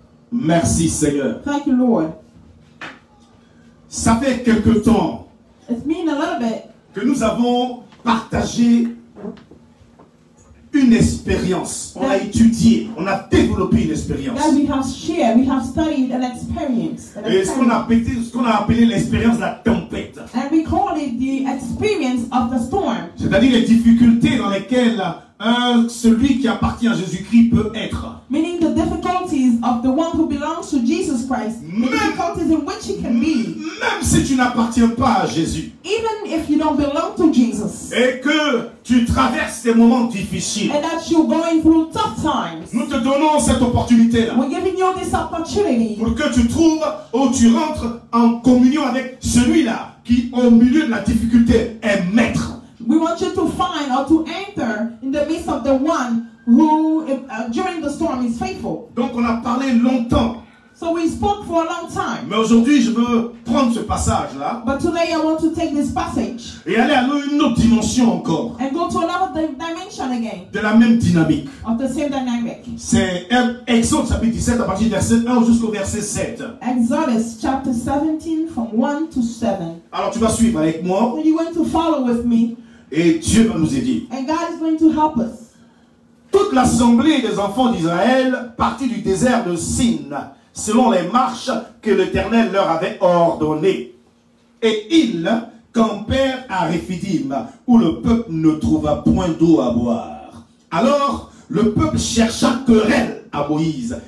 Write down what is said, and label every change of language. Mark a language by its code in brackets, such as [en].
[fr] Merci Seigneur. [en] Thank you, Lord. [fr] Ça fait quelque temps [en] It's been a little bit [fr] que nous avons partagé une expérience. On a étudié, on a développé une expérience. [en] that we have shared, we have studied and experienced. [fr] Et ce qu'on a appelé l'expérience de la tempête. [en] And we call it the experience of the storm. [fr] C'est-à-dire les difficultés dans lesquelles celui qui appartient à Jésus-Christ peut être. [en] Meaning the difficulties of the one who belongs to Jesus Christ. The difficulties in which he can be. [fr] Même si tu n'appartiens pas à Jésus. [en] Even if you don't belong to Jesus. [fr] Et que tu traverses des moments difficiles. [en] And that you're going through tough times. [fr] Nous te donnons cette opportunité-là. [en] We're giving you this opportunity. [fr] Pour que tu trouves ou tu rentres en communion avec celui-là qui, au milieu de la difficulté, est maître. [en] We want you to find or to enter in the midst of the one who, during the storm, is faithful. [fr] Donc on a parlé longtemps. [en] So we spoke for a long time. [fr] Mais aujourd'hui, je veux prendre ce passage-là [en] But today I want to take this passage [fr] et aller à une autre dimension encore, [en] and go to another dimension again [fr] de la même dynamique. [en] of the same dynamic. [fr] C'est Exode chapitre 17 à partir du verset 1 jusqu'au verset 7. [en] Exodus chapter 17 from 1 to 7. [fr] Alors tu vas suivre avec moi [en] So you're going to follow with me [fr] et Dieu va nous aider. [en] and God is going to help us. [fr] Toute l'assemblée des enfants d'Israël partit du désert de Sin, selon les marches que l'Éternel leur avait ordonnées. Et ils campèrent à Réphidim, où le peuple ne trouva point d'eau à boire. Alors le peuple chercha querelle à Moïse.